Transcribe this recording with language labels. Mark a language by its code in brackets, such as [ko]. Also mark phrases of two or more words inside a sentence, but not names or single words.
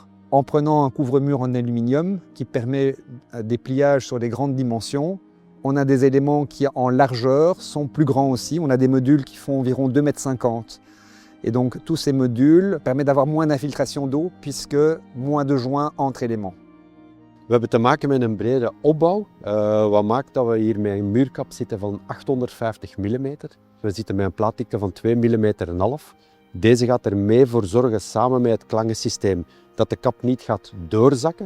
[fr] En prenant un couvre-mur en aluminium qui permet des pliages sur des grandes dimensions, on a des éléments qui, en largeur, sont plus grands aussi. On a des modules qui font environ 2,50 m. Et donc, tous ces modules permettent d'avoir moins d'infiltration d'eau puisque moins de joints entre éléments. [nl] We hebben te maken met een brede opbouw, wat maakt dat we hier met een muurkap zitten van 850 mm. We zitten met een plaatdikte van 2,5 mm. Deze gaat er mee voor zorgen, samen met het klangensysteem, dat de kap niet gaat doorzakken.